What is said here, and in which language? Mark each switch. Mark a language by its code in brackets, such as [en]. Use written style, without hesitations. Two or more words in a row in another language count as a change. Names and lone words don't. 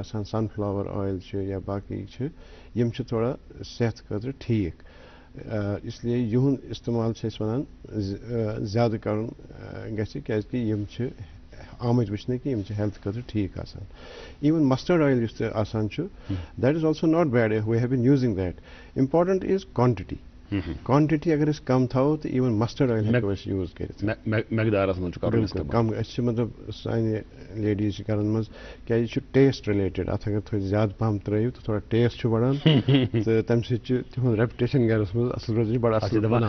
[ks] آسان [en] sunflower oil [ks] چھِ یا باقٕے چھِ یِم چھِ تھوڑا صحت خٲطرٕ ٹھیٖک اِسلیے یِہُنٛد اِستعمال چھِ أسۍ وَنان زیادٕ کَرُن گژھِ کیٛازِکہِ یِم چھِ آمٕتۍ وٕچھنہٕ کہِ یِم چھِ ہیلتھ خٲطرٕ ٹھیٖک آسان ایوٕن [en] mustard oil [ks] یُس تہِ آسان چھُ [en] that is also not bad we have been using that important is quantity quantity [ks] اگر أسۍ کم تھاوو تہٕ ایوٕن [en] mustard oil [ks] ہٮ۪کو أسۍ یوٗز کٔرِتھ مٮ۪قدارس منٛز چھُ کرُن بِلکُل کم أسۍ چھِ مطلب سانہِ لیڈیٖز چھِ کران منٛز کیٛازِ یہِ چھُ [en] taste related [ks] اَتھ اگر تھوڑا زیادٕ پہم ترٲیِو تہٕ تھوڑا ٹیسٹ چھُ بڑان تہٕ تَمہِ سۭتۍ چھُ تِہُنٛد ریپوٹیشن گرس منٛز اَصٕل روزان بڑٕ اَصٕل